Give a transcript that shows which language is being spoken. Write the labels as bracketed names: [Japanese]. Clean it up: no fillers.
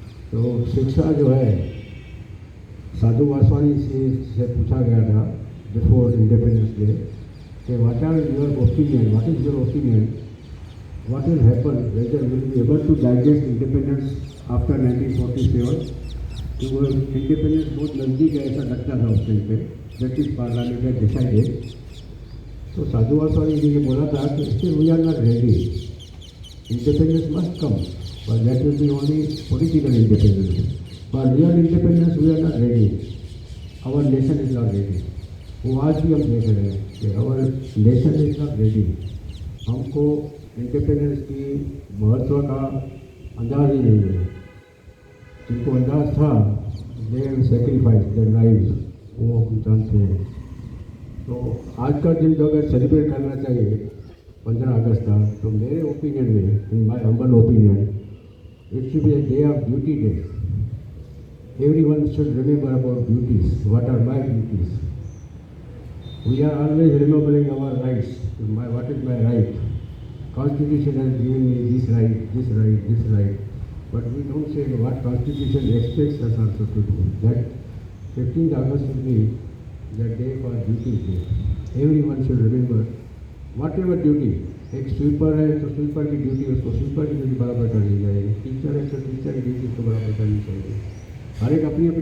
[Hindi] तो शिक्षा जो है साधु वासवानी से पूछा गया था [English] Before independence day कि what are your opinion, what is your opinion, what will happen whether will be able to digest independence after 1947. [Hindi] तो वो इंडिपेंडेंस बहुत नज़दीक है ऐसा लगता था उस टाइम पे. ब्रिटिश पार्लियामेंट ने डिसाइडेड. तो साधु वासवानी जी ने बोला था कि [English] Still we are not ready, independence must come, but that will be only political independence. For real independence we are not ready. Our nation is not ready. [Hindi] वो आज भी हम देख रहे हैं कि [English] our nation is not ready. [Hindi] हमको independence की महत्व का अंदाज ही नहीं है. जिनको अंदाज था [English] they have sacrificed their lives, [Hindi] वो हम जानते हैं. तो आज का दिन जो अगर सेलिब्रेट करना चाहिए 15 अगस्त का, तो मेरे ओपिनियन में, [English] In my humble opinion, it should be a day of duty day. Everyone should remember about duties. What are my duties? We are always remembering our rights. What is my right? Constitution has given me this right, this right, this right. But we don't say what Constitution expects us also to do. That 15th August should be the day for duties day. Everyone should remember whatever duty. [Hindi] एक sweeper है तो sweeper की duty उसको sweeper की duty बराबर करनी चाहिए. Teacher है तो टीचर की ड्यूटी उसको बराबर करनी चाहिए. हर एक अपनी अपनी